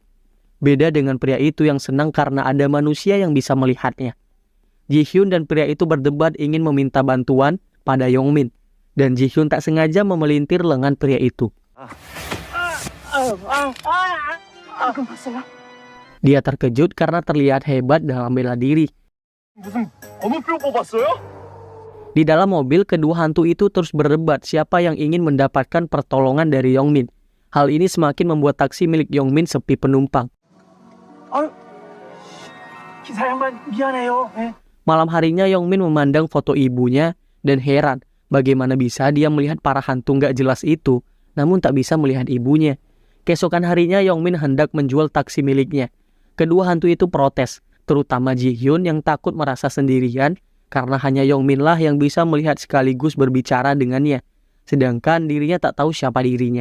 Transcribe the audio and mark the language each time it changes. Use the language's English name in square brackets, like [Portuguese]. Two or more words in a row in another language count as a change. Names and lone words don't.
[Indonesian] Beda dengan pria itu yang senang karena ada manusia yang bisa melihatnya. Ji-hyun dan pria itu berdebat ingin meminta bantuan pada Yongmin. Dan Ji-hyun tak sengaja memelintir lengan pria itu. Dia terkejut karena terlihat hebat dalam bela diri. [Korean] 무슨 번호표 뽑았어요? [Indonesian] Di dalam mobil, kedua hantu itu terus berdebat siapa yang ingin mendapatkan pertolongan dari Yongmin. Hal ini semakin membuat taksi milik Yongmin sepi penumpang. [Korean] 기사 양반 미안해요. [Indonesian] Malam harinya Yongmin memandang foto ibunya dan heran bagaimana bisa dia melihat para hantu nggak jelas itu, namun tak bisa melihat ibunya. Keesokan harinya Yongmin hendak menjual taksi miliknya. Kedua hantu itu protes, terutama Ji-hyun yang takut merasa sendirian karena hanya Yongmin lah yang bisa melihat sekaligus berbicara dengannya, sedangkan dirinya tak tahu siapa dirinya.